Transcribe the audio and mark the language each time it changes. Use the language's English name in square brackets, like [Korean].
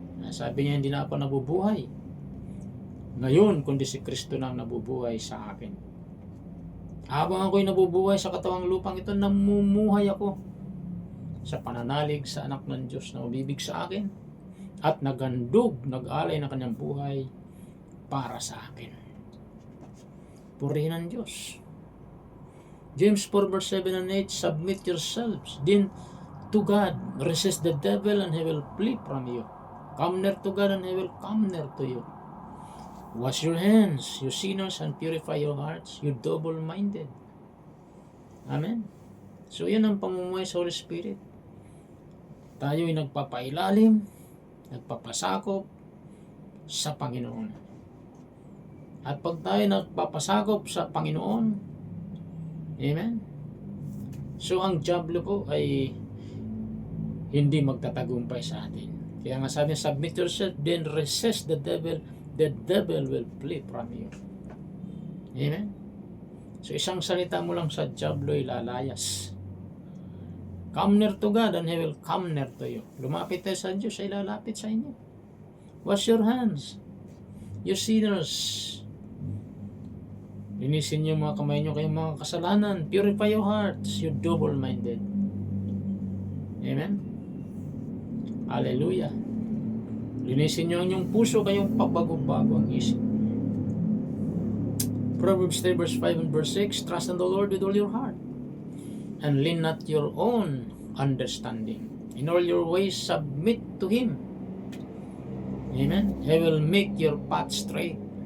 [Filipino] Sabi niya, hindi na ako nabubuhay ngayon, kundi si Kristo na ang nabubuhay sa akin. Habang ako'y nabubuhay sa katawang lupang ito, namumuhay ako sa pananalig sa anak ng Diyos na umibig sa akin at nagandog, nag-alay ng kanyang buhay para sa akin. Purihin ang Diyos. [English] James 4 verse 7 and 8, submit yourselves then to God, resist the devil and he will flee from you. Come near to God and he will come near to you. Wash your hands, you sinners, and purify your hearts, you double-minded. Amen. [Filipino] So yan ang pamumuhay sa Holy Spirit. Tayo'y nagpapailalim, nagpapasakop sa Panginoon. At pag tayo nagpapasakop sa Panginoon, amen, so ang diablo po ay hindi magtatagumpay sa atin. Kaya nga sabi, [English] submit yourself, then resist the devil will flee from you. Amen? [Filipino] So isang salita mo lang sa diablo ay lalayas. [English] Come near to God and He will come near to you. [Filipino] Lumapit tayo sa Diyos, ay lalapit sa inyo. [English] Wash your hands, you sinners. [Filipino] Linisin niyo mga kamay niyo kayong mga kasalanan. [English] Purify your hearts, you double-minded. Amen? Hallelujah. [Filipino] Linisin niyo ang inyong puso, kayong pabago-bago ang isip. [English] Proverbs 3 verse 5 and verse 6, trust in the Lord with all your heart, and lean not your own understanding. In all your ways submit to Him. Amen? He will make your path straight.